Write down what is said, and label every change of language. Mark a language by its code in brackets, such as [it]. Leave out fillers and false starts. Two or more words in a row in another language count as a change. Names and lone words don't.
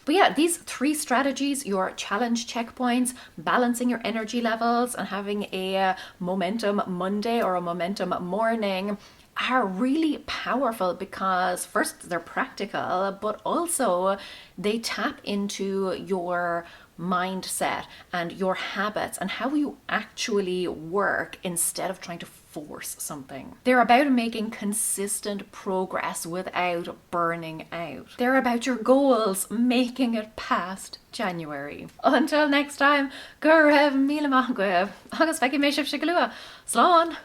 [en] But yeah, these 3 strategies, your challenge checkpoints, balancing your energy levels, and having a momentum Monday or a momentum morning, are really powerful because first, they're practical, but also they tap into your mindset and your habits and how you actually work instead of trying to force something. They're about making consistent progress without burning out. They're about your goals, making it past January. Until next time, [ga] go raibh míle maith agaibh, agus feicim mé sibh se go luath. Slán!